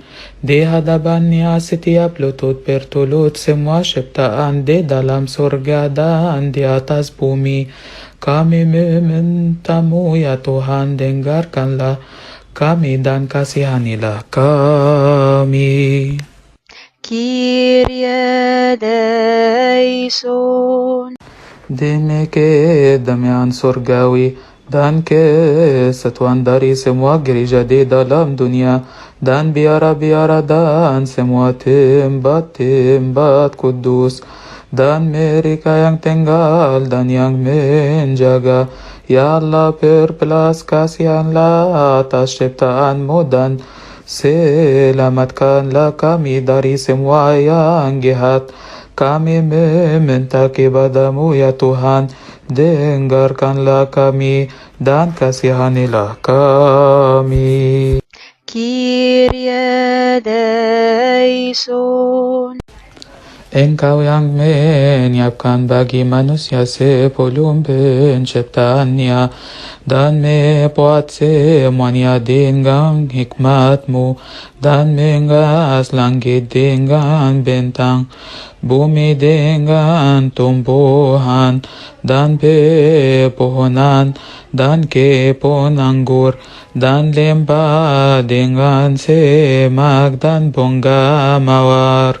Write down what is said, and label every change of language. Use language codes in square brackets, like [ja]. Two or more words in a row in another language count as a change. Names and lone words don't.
[id] Di hadapannya setiap lutut bertulut, semua ciptaan di dalam surga dan di atas bumi. Kami memintamu ya Tuhan, dengarkanlah kami dan kasihanilah kami. [el] Κύριε ἐλέησον. [id] Demi kedamaian surgawi dan kesatuan dari semua gereja di dalam dunia dan biara-biara dan semua tempat-tempat kudus dan mereka yang tinggal dan yang menjaga. Ya Allah, berbelas kasihanlah atas ciptaanmu dan selamatkanlah kami dari semua yang jahat. Kami meminta kepadamu ya Tuhan, dengarkanlah kami dan kasihanilah kami. [el] Κύριε ἐλέησον. [id] Engkau yang menyiapkan bagi manusia sebelum penciptaannya dan membuat semuanya dengan hikmatmu dan menghias langit dengan bintang, bumi dengan tumbuhan dan pepohonan dan kebun anggur dan lembah dengan semak dan bunga mawar.